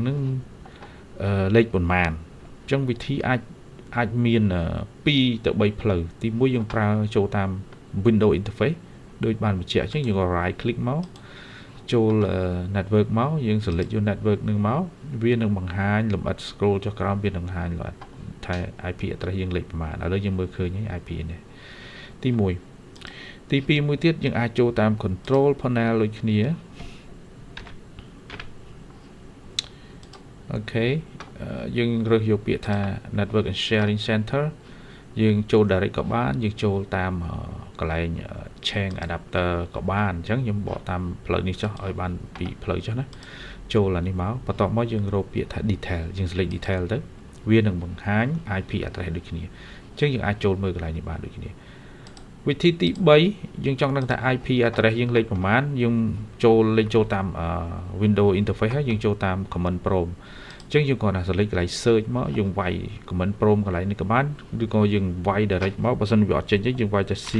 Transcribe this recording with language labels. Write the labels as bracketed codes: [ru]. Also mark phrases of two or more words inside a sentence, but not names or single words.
[km] នឹងលេខប៉ុន្មានអញ្ចឹងវិធីអាចមាន2ទៅ3ផ្លូវទី1យើងប្រើចូលតាម [en] Windows interface [km] ដូចបានបញ្ជាក់អញ្ចឹងយើង [en] right click [km] មកចូល network មកយើង select យក network នឹងមកវានឹងបង្ហាញលម្អិត scroll ចុះក្រោមវានឹងបង្ហាញលម្អិតថា [en] IP address [km] យើងលេខប្រមាណឥឡូវយើងមើលឃើញហើយ IP នេះទី1ទី2មួយទៀតយើងអាចចូលតាម [en] control panel [km] ដូចគ្នា អូខេយើងរើសយកពាក្យថា [en] network and sharing center [km] យើងចូល direct ក៏បានយើងចូលតាមកន្លែង [en] chain adapter [km] ក៏បានអញ្ចឹងខ្ញុំបក តាមផ្លូវនេះចុះឲ្យបានពីផ្លូវចុះណាចូលអានេះមកបន្ទាប់មកយើងរកពាក្យថា detail យើង select detail ទៅវានឹងបង្ហាញ [en] IP address [km] ដូចគ្នាអញ្ចឹងយើងអាចចូលមើលកន្លែងនេះបានដូចគ្នាវិធីទី3យើងចង់ដឹងថា [en] IP address [km] យើងលេខប្រមាណយើងលេខចូលតាម [en] Windows interface [km] ហើយយើងចូលតាម [en] command prompt [km] អញ្ចឹងយើងគាត់ថា select កន្លែង search មកយើងវាយ [en] command prompt [km] កន្លែងនេះក៏បានឬក៏យើងវាយ direct មកបើសិនវាអត់ចេញទេយើងវាយតែ